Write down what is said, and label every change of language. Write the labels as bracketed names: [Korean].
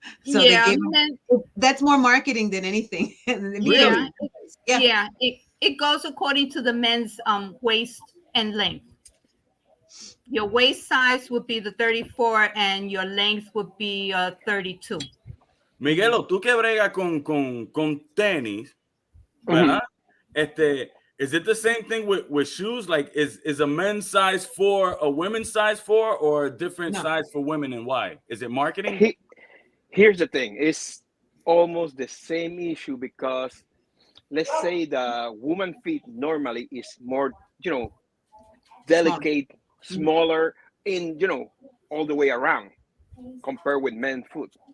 [English] So yeah, that's more marketing than anything. Really? Yeah. It goes according to the men's waist and length. Your waist size would be the 34 and your length would be 32. [Spanish] Miguelo, tú que bregas con tenis, ¿verdad? [English] Is it the same thing with shoes? Like, is a men's size 4 a women's size 4, or a different size for women, and why? Is it marketing? Here's the thing. It's almost the same issue, because let's say the woman feet normally is more, delicate, smaller in, all the way around compared with men's foot.